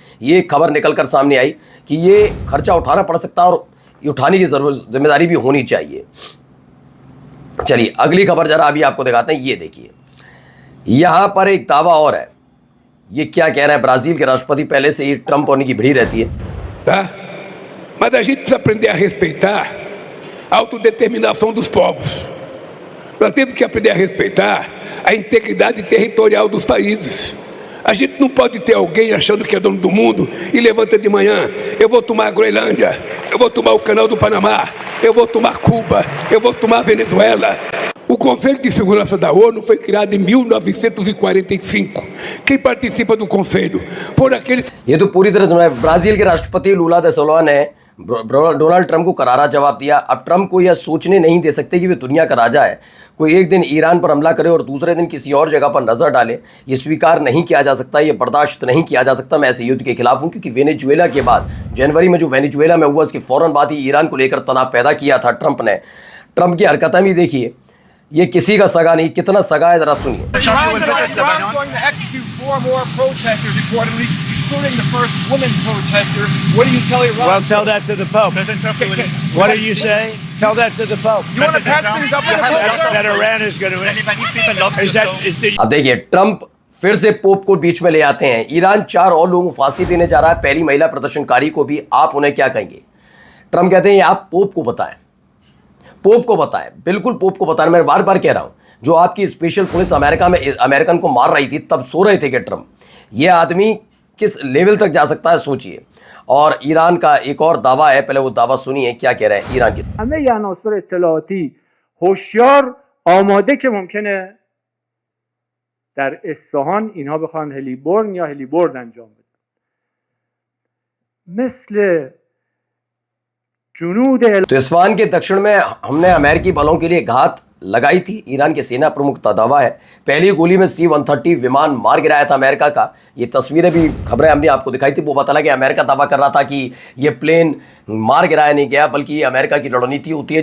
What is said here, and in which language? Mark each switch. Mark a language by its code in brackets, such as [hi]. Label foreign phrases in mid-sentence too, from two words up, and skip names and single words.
[hi] ये खबर निकलकर सामने आई कि ये खर्चा उठाना पड़ सकता है और ये उठाने की जिम्मेदारी भी होनी चाहिए। चलिए अगली खबर जरा अभी आपको दिखाते हैं। ये देखिए यहां पर एक दावा और है। ये क्या कह रहे हैं ब्राजील के राष्ट्रपति, पहले से ही ट्रंप होने की भिड़ी रहती है। [pt] Tá? Mas a gente precisa aprender a respeitar a autodeterminação dos povos. Nós temos que aprender a respeitar a integridade territorial dos países. A gente não pode ter alguém achando que é dono do mundo e levanta de manhã, eu vou tomar a Groenlândia, eu vou tomar o Canal do Panamá, eu vou tomar Cuba, eu vou tomar a Venezuela. O Conselho de Segurança da ONU foi criado em 1945. Quem participa do Conselho foram aqueles... [hi] ये तो पूरी तरह से ब्राजील के राष्ट्रपति लूला दा सिल्वा ने डोनाल्ड ट्रंप को करारा जवाब दिया। अब ट्रंप को यह सोचने नहीं दे सकते कि वे दुनिया का राजा है। कोई एक दिन ईरान पर हमला करे और दूसरे दिन किसी और जगह पर नजर डाले, ये स्वीकार नहीं किया जा सकता, ये बर्दाश्त नहीं किया जा सकता। मैं ऐसे युद्ध के खिलाफ हूं क्योंकि वेनेजुएला के बाद, जनवरी में जो वेनेजुएला में हुआ उसके फौरन बाद ही ईरान को लेकर तनाव पैदा किया था ट्रंप ने। ट्रंप की हरकतें भी देखिए, ये किसी का सगा नहीं, कितना सगा है जरा सुनिए। [en] including the first woman protester. What do you tell Iran? Well, tell that to the Pope. What do you say? Tell that to the Pope. You want to patch things up with the Pope? That Iran is going to... [hi] अब देखिए ट्रंप फिर से पोप को बीच में ले आते हैं। ईरान 4 और लोगों को फांसी देने जा रहा है, पहली महिला प्रदर्शनकारी को भी। आप उन्हें क्या कहेंगे? ट्रंप कहते हैं आप पोप को बताएं, पोप को बताएं, बिल्कुल पोप को बताएं। मैं बार बार कह रहा हूं, जो आपकी [en] special police [hi] अमेरिका में अमेरिकन को मार रही थी तब सो रहे थे कि ट्रंप, ये आदमी किस लेवल तक जा सकता है सोचिए। और ईरान का एक और दावा है, पहले वो दावा सुनिए क्या कह रहे हैं ईरान के। [fa] همه عناصر اطلاعاتی هوشیار آماده که ممکنه در اصفهان اینها بخوان هلیبورن یا هلیبورد انجام بدن، مثل جنود [hi] तो इस्फहान के दक्षिण में हमने अमेरिकी बलों के लिए घात लगाई थी, ईरान के सेना प्रमुख का दावा है। पहली गोली में C-130 विमान मार गिराया था अमेरिका का। ये तस्वीरें भी, खबरें हमने आपको दिखाई थी। वो पता लगा कि अमेरिका दावा कर रहा था कि ये प्लेन मार गिराया नहीं गया, बल्कि ये अमेरिका की रणनीति होती है।